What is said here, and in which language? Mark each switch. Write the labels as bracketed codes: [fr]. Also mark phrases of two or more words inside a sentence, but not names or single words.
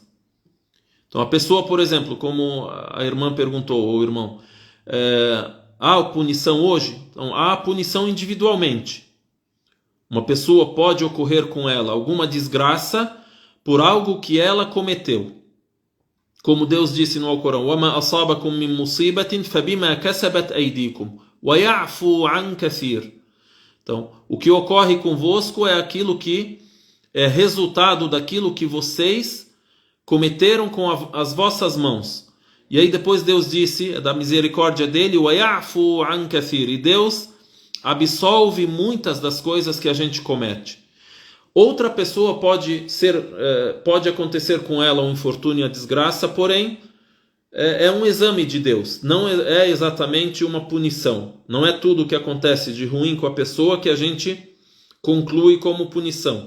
[pt] Então a pessoa, por exemplo, como a irmã perguntou, ou o irmão, há punição hoje? Então há punição individualmente. Uma pessoa pode ocorrer com ela alguma desgraça por algo que ela cometeu. Como Deus disse no Alcorão, [ar] وَمَا أَصَابَكُم مِّن مُّصِيبَةٍ فَبِمَا كَسَبَتْ أَيْدِيكُمْ وَيَعْفُو عَنْ كَثِيرٍ. [pt] Então, o que ocorre convosco é aquilo que é resultado daquilo que vocês cometeram com as vossas mãos. E aí depois Deus disse, da misericórdia dele, [ar] وَيَعْفُو عَنْ كَثِيرٍ. [pt] E Deus absolve muitas das coisas que a gente comete. Outra pessoa pode acontecer com ela um infortúnio e a desgraça, porém é um exame de Deus, não é exatamente uma punição. Não é tudo o que acontece de ruim com a pessoa que a gente conclui como punição.